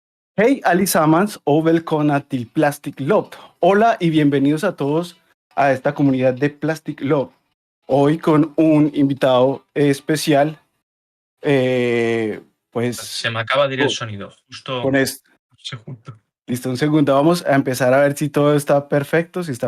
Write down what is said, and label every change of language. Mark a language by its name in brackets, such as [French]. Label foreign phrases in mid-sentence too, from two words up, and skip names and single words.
[Swedish] Hej allesammans och välkomna till Plastic Love. [Spanish] Hola y bienvenidos a todos a esta comunidad de Plastic Love. Hoy con un invitado especial, pues Se me acaba de ir el con, sonido, con justo esto. un segundo. Listo, un segundo. Vamos a empezar a ver si todo está perfecto, si está